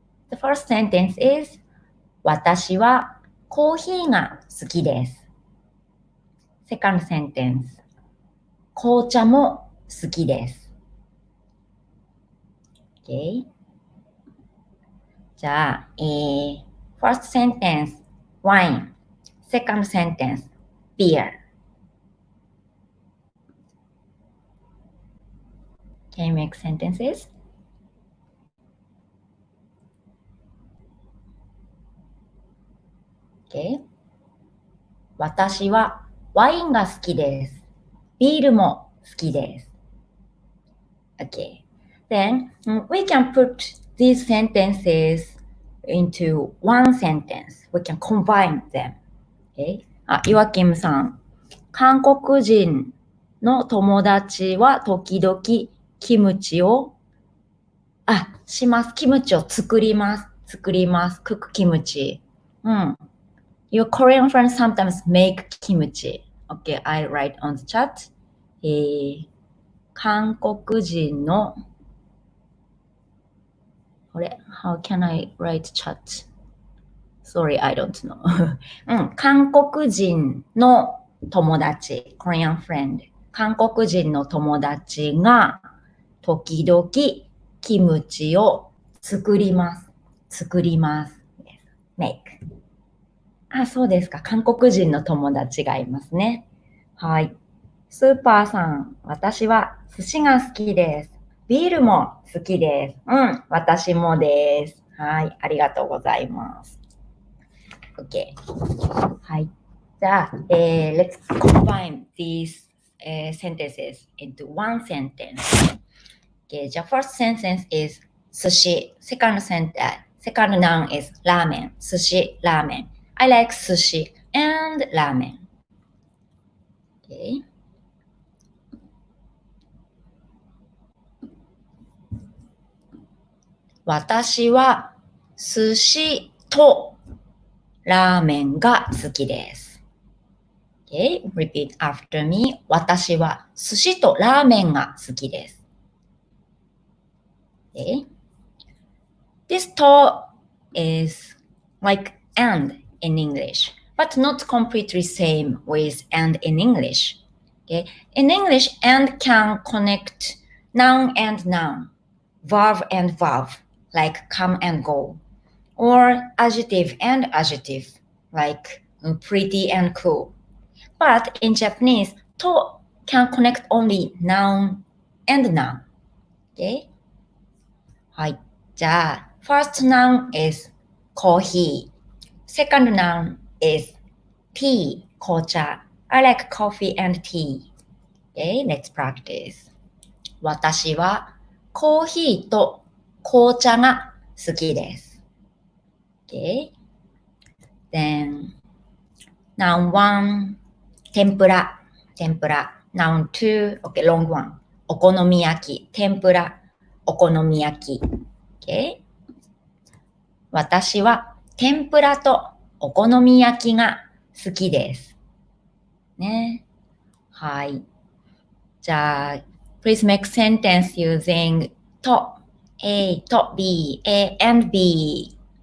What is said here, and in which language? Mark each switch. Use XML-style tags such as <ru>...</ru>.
<en>The first sentence is</en> <ja>私はコーヒーが好きです。</ja> <en>Second sentence</en> <ja>紅茶も好きです。</ja> <en>Okay?</en> <ja>じゃあ、</ja> <en>first sentence wine second sentence beer Can you make sentences? Okay.</en> <ja>私はワインが好きです。ビールも好きです。</ja> <en>Okay. Then we can put these sentences into one sentence. We can combine them. Okay?</en> <ja>岩kimさん、韓国人の友達は時々キムチをします。キムチを作ります。</ja> <en>cook キムチ。Your Korean friends sometimes make kimchi. Okay, I write on the chat.</en> <ja>韓国人の</ja> <en>How can I write chat? Sorry, I don't know.</en> <ja>韓国人の友達</ja> <en>Korean friend.</en> <ja>韓国人の友達が時々キムチを作ります。</ja> <en>make.</en> <ja>そうですか。韓国人の友達がいますね。はい。スーパーさん、私は寿司が好きです。ビールも好きです。私もです。はい。ありがとうございます。 OK。 はい。じゃあ、</ja> <en>let's combine these sentences into one sentence. Okay, the first sentence is 寿司. Second noun is ラーメン。</en> <ja>寿司、ラーメン。</ja> <en>I like sushi and ramen. Okay.</en> <ja>私は寿司とラーメンが好きです。</ja> <en>Okay, repeat after me.</en> <ja>私は寿司とラーメンが好きです。</ja> <en>Okay. This to is like and in English, but not completely same with and in English. Okay? In English, and can connect noun and noun, verb and verb, like come and go, or adjective and adjective, like pretty and cool. But in Japanese, to can connect only noun and noun. Okay?</en> <ja>はい。じゃあ、</ja> <en>first noun is coffee.Second noun is tea, 紅茶. I like coffee and tea. Okay, let's practice.</en> <ja>私はコーヒーと紅茶が好きです。</ja> <en>Okay. Then, noun 1, 天ぷら。 Noun 2, okay, long one.</en> <ja>お好み焼き。天ぷら、お好み焼き。</ja> <en>Okay.</en> <ja>私は天ぷらとお好み焼きが好きです。ね。はい。</ja> <en>じゃあ、please make sentence using と A と B, A and B.</en>